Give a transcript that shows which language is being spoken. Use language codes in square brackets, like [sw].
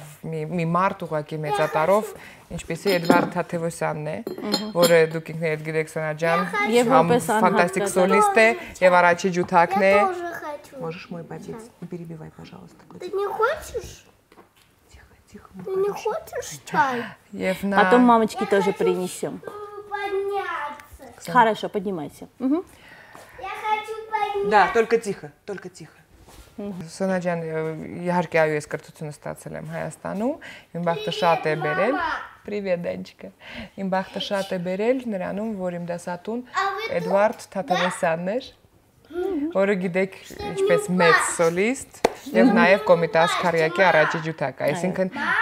[hy] մի մարդ ուղղակի մեծատարով, ինչպեսի Էդվարդ Թաթևոսյանն է, որը դուք ինքներդ գիտեք Սոնա ջան, фантастик солист է եւ առաջի ջութակն է։ [ru] Можешь мой батец, не перебивай, пожалуйста. Ты не хочешь? Тихо. Ты не хочешь чай? Потом мамочке тоже принесем. Подняться. Хорошо, поднимайся. Я хочу подняться. Да, только тихо, только тихо. [hy] Սոնա ջան, իհարկե այո ես կրթությունը ստացել եմ Հայաստանում, իմ բախտը շատ է բերել։ [ru] Привет, Данечка։ [hy] Իմ բախտը շատ է բերել նրանում, որ իմ դասատուն Էդվարդ Թաթևոսյանն էր, որը գիտեք ինչպես մեծ սոլիստ եւ նաեւ Կոմիտաս Քարյակի առաջի ջութակ, այսինքն